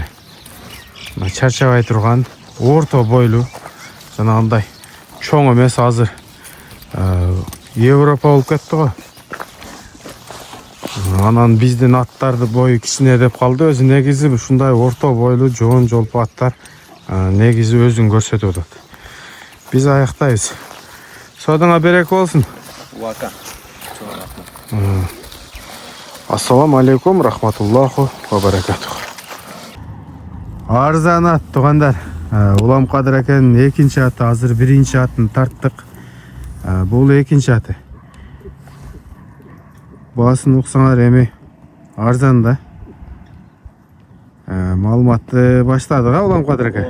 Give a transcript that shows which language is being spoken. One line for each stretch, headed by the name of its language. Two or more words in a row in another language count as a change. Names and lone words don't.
Kyrgyz: Чарчабай турган, орто бойлуу, жанагындай чоң эмес, азыр Европа болуп кетти го. Анан биздин аттарды бою кичине деп калды. Өзү негизи ушундай орто бойлуу, жоон жолпу аттар негизи өзүн көрсөтүп атат. Биз аяктайбыз. Содуңа береке болсун. Уака.
Arabic: السلام عليكم، رحمة الله وبركاته.
Kyrgyz: Арзан ат, туугандар. Улам Кадыр экенин экинчи аты, азыр биринчи атын тарттык. Бул экинчи аты. Баасын уксаңар эми арзан да. Маалыматты баштадык, Улам Кадыр эке.